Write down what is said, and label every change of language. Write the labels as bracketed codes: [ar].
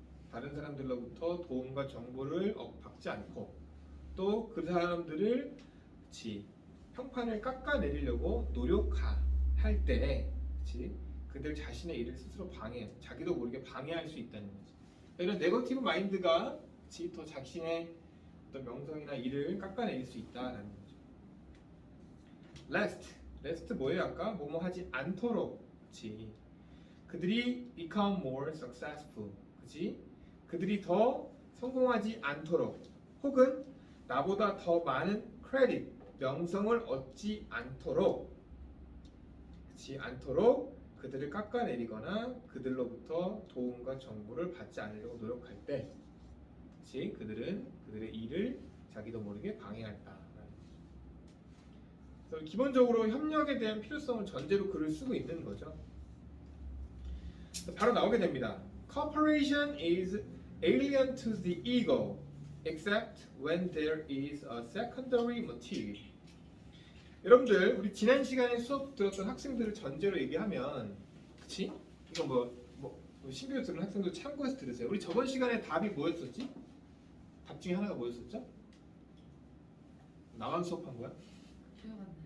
[ko] 다른 사람들로부터 도움과 정보를 받지 않고 또 그 사람들을 평판을 깎아내리려고 노력할 때 그들 자신의 일을 스스로 자기도 모르게 방해할 수 있다는 거죠. 이런 네거티브 마인드가 더 자신의 어떤 명성이나 일을 깎아내릴 수 있다라는 거죠. lest 뭐예요? 아까 뭐뭐 하지 않도록, 그치? 그들이 [en] become more successful, [ko] 그치? 그들이 더 성공하지 않도록, 혹은 나보다 더 많은 credit, 명성을 얻지 않도록, 그치? 않도록 그들을 깎아내리거나 그들로부터 도움과 정보를 받지 않으려고 노력할 때, 그치? 그들은 그들의 일을 자기도 모르게 방해한다. 그래서 기본적으로 협력에 대한 필요성을 전제로 글을 쓰고 있는 거죠. 바로 나오게 됩니다. [en] Cooperation is alien to the ego, except when there is a secondary motive. [ko] 여러분들 우리 지난 시간에 수업 들었던 학생들을 전제로 얘기하면, 그치? 이거 뭐 신규 들은 학생들 참고해서 들으세요. 우리 저번 시간에 답이 뭐였었지? 답 중에 하나가 뭐였었죠? 나만 수업한 거야? 기억 안 나요.